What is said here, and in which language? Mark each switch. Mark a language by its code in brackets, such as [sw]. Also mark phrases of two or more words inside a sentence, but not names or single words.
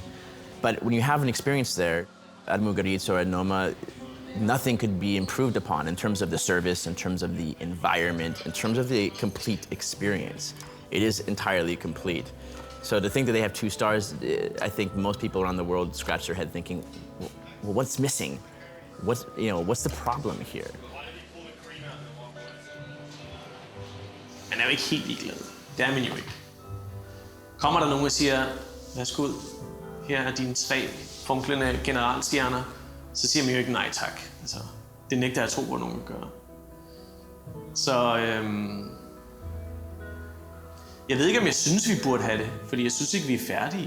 [en] But when you have an experience there, at Mugaritz or at Noma, nothing could be improved upon in terms of the service, in terms of the environment, in terms of the complete experience. It is entirely complete. So to think that they have 2 stars, I think most people around the world scratch their head thinking, well, what's missing? What's the problem here? [da] Man er jo ikke helt ligeglad. Det er man jo ikke. Kommer der nogen og siger, værsgo, her er dine 3 funklende generalstjerner, så siger man jo ikke nej tak. Altså, det nægter jeg at tro, hvor nogen kan gøre. Så jeg ved ikke, om jeg synes, vi burde have det, fordi jeg synes ikke, vi er færdige.